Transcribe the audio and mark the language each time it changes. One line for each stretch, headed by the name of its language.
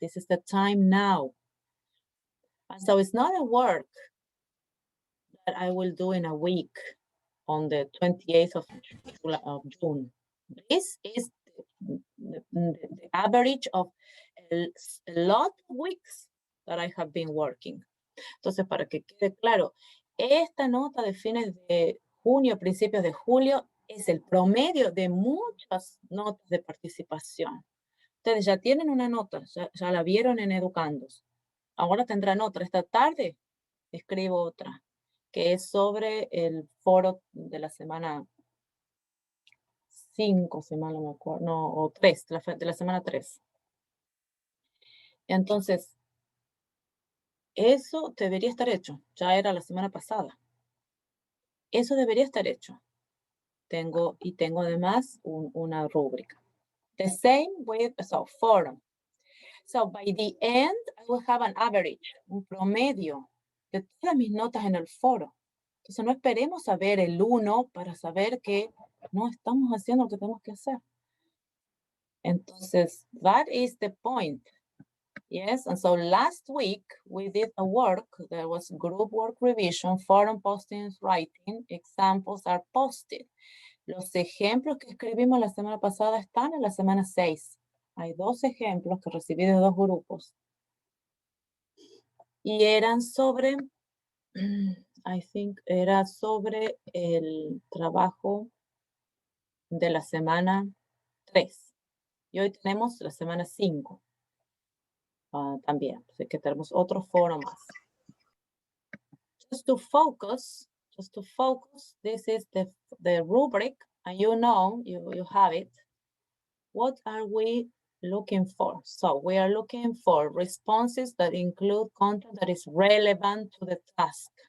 English: This is the time now. And so it's not a work that I will do in a week on the 28th of June. This is the average of a lot of weeks that I have been working.
Spanish: Entonces, para que quede claro, esta nota de fines de junio, principios de julio, es el promedio de muchas notas de participación. Ustedes ya tienen una nota, ya la vieron en Educandos. Ahora tendrán otra. Esta tarde escribo otra, que es sobre el foro de la semana 5, si mal no me acuerdo, no, o 3, de la semana 3. Entonces, eso debería estar hecho. Ya era la semana pasada. Eso debería estar hecho. Tengo además una rúbrica.
English: The same with, forum. So by the end, I will have an average,
Spanish: un promedio de todas mis notas en el foro. Entonces no esperemos a ver el 1 para saber que no estamos haciendo lo que tenemos que hacer.
English: Entonces, that is the point. Yes, and so last week we did a work. There was group work revision, forum postings, writing, examples are posted.
Spanish: Los ejemplos que escribimos la semana pasada están en la semana 6. Hay 2 ejemplos que recibí de 2 grupos. Y eran sobre,
English: I think,
Spanish: era sobre el trabajo de la semana 3. Y hoy tenemos la semana 5. También, así que tenemos otro foro más.
English: Just to focus, this is the rubric, and you know, you have it. What are we looking for? So we are looking for responses that include content that is relevant to the task.